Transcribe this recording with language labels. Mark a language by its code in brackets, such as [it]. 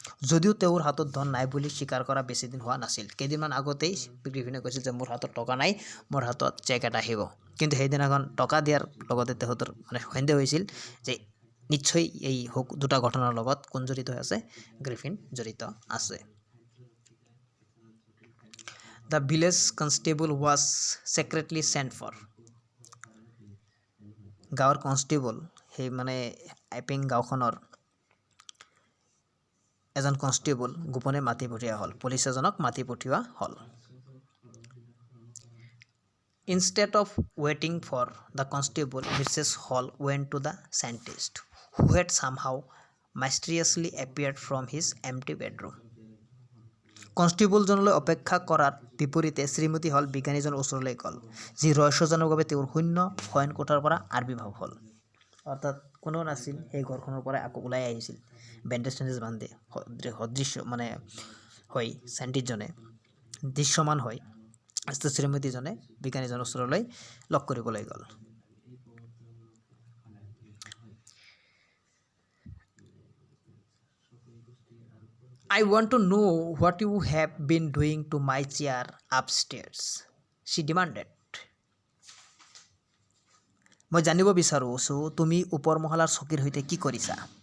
[as] যদিও তেওঁৰ হাতত ধন নাই বুলি স্বীকাৰ কৰা বেছিদিন হোৱা নাছিল। কেইদিনমান আগতেই গ্ৰিফিনে কৈছিল যে মোৰ হাতত টকা নাই, মোৰ হাতত চেক এটা আহিব। কিন্তু সেইদিনাখন টকা দিয়াৰ লগতে তেখেতৰ মানে সন্দেহ হৈছিল যে নিশ্চয় এই দুটা ঘটনাৰ লগত কোন জড়িত আছে? গ্ৰিফিন জড়িত আছে। [en] The village constable was secretly sent for. [as] গাঁৱৰ কনষ্টেবল, সেই মানে আইপিং গাঁওখনৰ এজন কনষ্টেবল গোপনে মাতি পঠিওৱা হ'ল, পুলিচ এজনক মাতি পঠিওৱা হ'ল। [en] Instead of waiting for the constable, Mrs. Hall went to the scientist, who had somehow mysteriously appeared from his empty bedroom. [as] কনষ্টেবলজনলৈ অপেক্ষা কৰাৰ বিপৰীতে শ্ৰীমতী হল বিজ্ঞানীজনৰ ওচৰলৈ গ'ল, যি ৰহস্যজনকভাৱে তেওঁৰ শূন্য শয়ন কোঠাৰ পৰা আবিৰ্ভাৱ হ'ল। অৰ্থাৎ কোনেও নাছিল, সেই ঘৰখনৰ পৰাই আকৌ ওলাই আহিছিল বেণ্ডেজ বান্ধি সদৃশ্য মানে হৈ চাইণ্টিষ্টজনে দৃশ্যমান হৈ শ্ৰীমতীজনে বিজ্ঞানীজনৰ ওচৰলৈ লগ কৰিবলৈ গ'ল। [en] I want to know what you have been doing to my chair upstairs, she demanded. [as] মই জানিব বিচাৰিছোঁ তুমি ওপৰ মহলাৰ চকীৰ সৈতে কি কৰিছা?